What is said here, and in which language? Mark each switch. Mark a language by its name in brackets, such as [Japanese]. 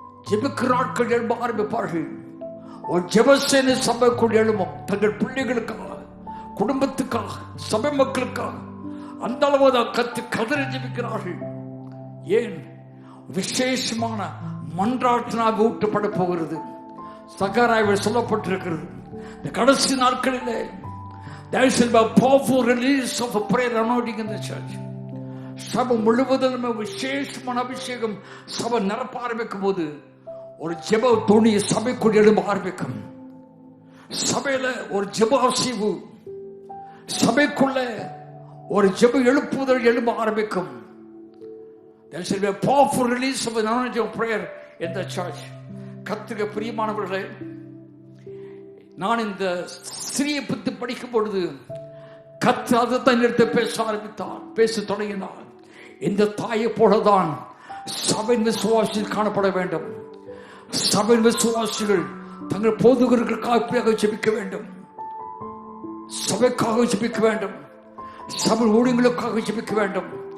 [Tamil] ஜெபிக்கிற ஆட்கள் எழும்ப ஆரம்பிப்பார்கள். ஒரு ஜெபசேனை சபைக்குள் எழும்பும். தங்கள் பிள்ளைகளுக்காக, குடும்பத்துக்காக, சபை மக்களுக்காக அந்த அளவு கத்தி கதறி ஜெபிக்கிறார்கள். ஏன்? விசேஷமான மன்றாட்டினால் ஊட்டப்பட போகிறது. சகாரியாவில் சொல்லப்பட்டிருக்கிறது, இந்த கடைசி நாட்களிலே [English] there shall be a powerful release of a prayer anointing in the church. [Tamil] சபை முழுவதிலுமே விசேஷமான அபிஷேகம் சபை நிரப்ப ஆரம்பிக்கும் போது ஒரு ஜெப துணி சபைக்குள் எழும்ப ஆரம்பிக்கும். சபையில ஒரு ஜெப அசைவு, சபைக்குள்ள ஒரு ஜெப எழுப்புதல் எழும்ப ஆரம்பிக்கும். [English] There shall be a powerful release of an anointing of prayer in the church. [Tamil] கர்த்தருக்கு பிரியமானவர்களே, நான் இந்த ஸ்திரியை பற்றி படிக்கும் பொழுது கர்த்தர் அதைத்தான் எடுத்து பேச ஆரம்பித்தார், பேச தொடங்கினார். இந்த தாயை போலதான் சபையின் விசுவாசிகள் காணப்பட வேண்டும். சபையின் விசுவாசிகள் தங்கள் போதுகளுக்காக ஜெபிக்க வேண்டும், சபைக்காக ஜெபிக்க வேண்டும், சபை ஊழியர்களுக்காக ஜெபிக்க வேண்டும்.